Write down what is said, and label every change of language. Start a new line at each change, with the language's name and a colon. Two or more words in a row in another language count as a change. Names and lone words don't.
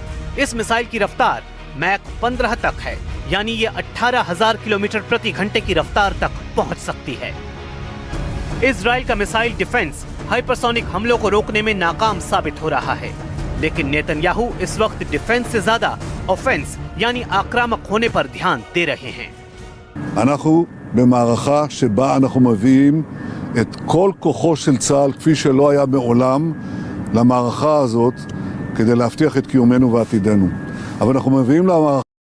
Hindi: इस मिसाइल की रफ्तार मैक 15 तक है, यानी ये 18,000 किलोमीटर प्रति घंटे की रफ्तार तक पहुंच सकती है। इजराइल का
English: missile defense
Hindi: हाइपरसोनिक हमलों को रोकने में नाकाम साबित हो रहा है, लेकिन नेतन्याहू इस वक्त डिफेंस से ज्यादा ऑफेंस यानी आक्रामक होने पर ध्यान दे रहे हैं।
Hebrew: אנחנו במערכה שבה אנחנו מביאים את כל כוחו של צה"ל כפי שלא היה מעולם למערכה הזאת כדי להבטיח את קיומנו ועתידנו. אבל אנחנו מביאים למערכה